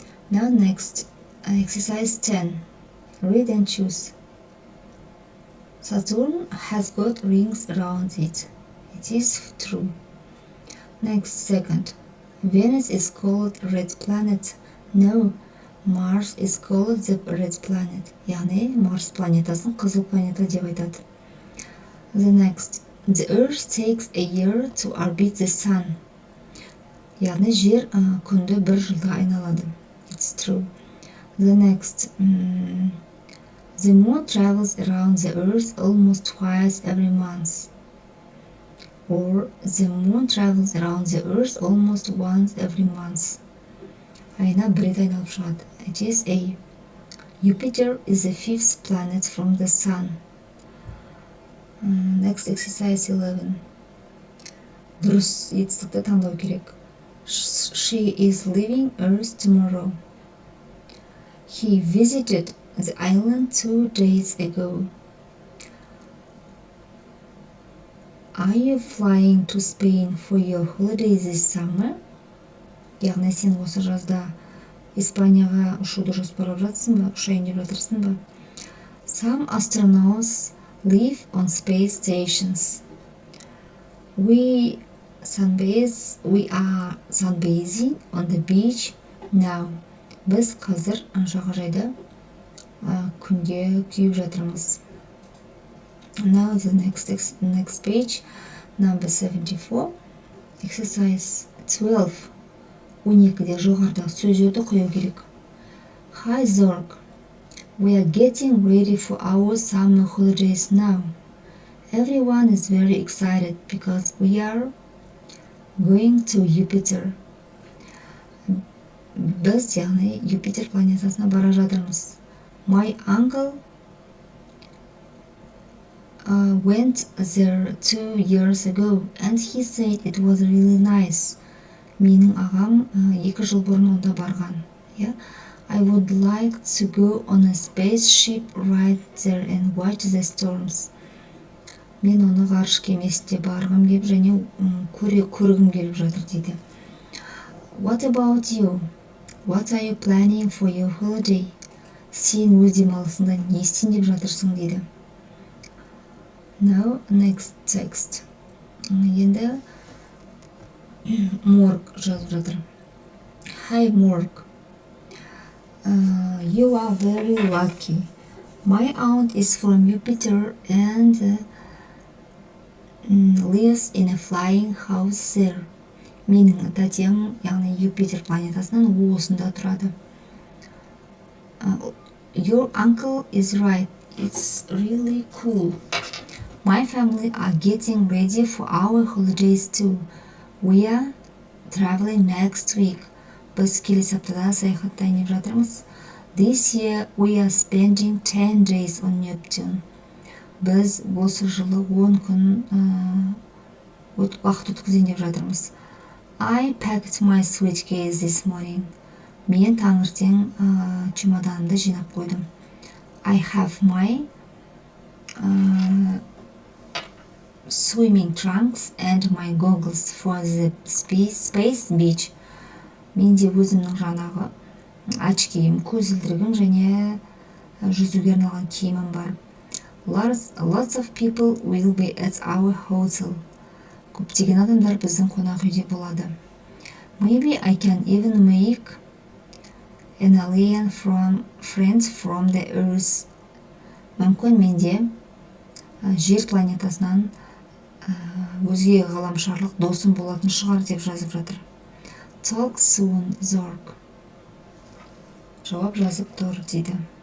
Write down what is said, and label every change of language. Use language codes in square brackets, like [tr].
[en] Now next, exercise 10. Read and choose. Saturn has got rings around it. It is true. Next, second. Venus is called red planet. No, Mars is called the red planet. [kk] Яғни Марс планетасын қызыл планета деп айтады. [en] The next. The Earth takes a year to orbit the Sun. [kk] Яғни жер күнді бір жылда айналады. [en] It's true. The next. The Moon travels around the Earth almost twice every month. Or the Moon travels around the Earth almost once every month. [kk] Айна бір рет айналып шығады. [en] It is A. Jupiter is the fifth planet from the Sun. Next, exercise 11. [kk] Дұрыс етістікті таңдау керек. [en] She is leaving Earth tomorrow. He visited the island 2 days ago. Are you flying to Spain for your holiday this summer? [kk] Яғни сен осы жазда Испанияға ұшуды жоспарлап жатсың ба, ұшайын деп жатырсың ба? [en] Some astronauts live on space stations. We are sunbathing on the beach now. [kk] Біз қазір жағажайда күнге күйіп жатырмыз. [en] Now the next page, number 74, exercise 12. [kk] 12-де жоғарыдағы сөздерді қою керек. [en] Hi Zorg, we are getting ready for our summer holidays now. Everyone is very excited because we are going to Jupiter. [kk] Біз, яғни, Юпитер планетасына бара жатырмыз. [en] My uncle went there 2 years ago and he said it was really nice. [kk] Менің ағам 2 жыл бұрын онда барған. [en] I would like to go on a spaceship right there and watch the storms. [kk] Мен оны ғарыш кемесінде барғым келіп және көргім келіп жатыр дейді. [en] What about you? What are you planning for your holiday? [kk] Сен өз демалысыңда не істейін деп жатырсың дейді. [en] Now, next text. [kk] Енді Morg жазып жатыр. [en] Hi Morg. You are very lucky. My aunt is from Jupiter and lives in a flying house there. [kk] Менің тәтем, яғни Юпитер планетасының осында тұрады. [en] Your uncle is right. It's really cool. My family are getting ready for our holidays too. We are traveling next week. [kk] Біз келесі аптада саяхаттайын деп жатырмыз. [en] This year we are spending 10 days on Neptune. [kk] Біз осы жылы 10 күн уақыт өткізейін деп жатырмыз. [en] I packed my suitcase this morning. [kk] Мен таңертең чемоданымды жинап қойдым. [en] I have my swimming trunks and my goggles for the space beach. [kk] Менде өзімнің жаңағы очкиім, көзілдірігім және жүзуге арналған киімім бар. [en] Lots of people will be at our hotel. [kk] Көптеген адамдар біздің қонақ үйде болады. [en] Maybe I can even make an alien friend from the Earth. [kk] Мүмкін менде жер планетасынан өзге ғаламшарлық досым болатын шығар деп жазып жатыр. [en] Talk soon, [kk] Zorg. Жауап жазып тұр дейді.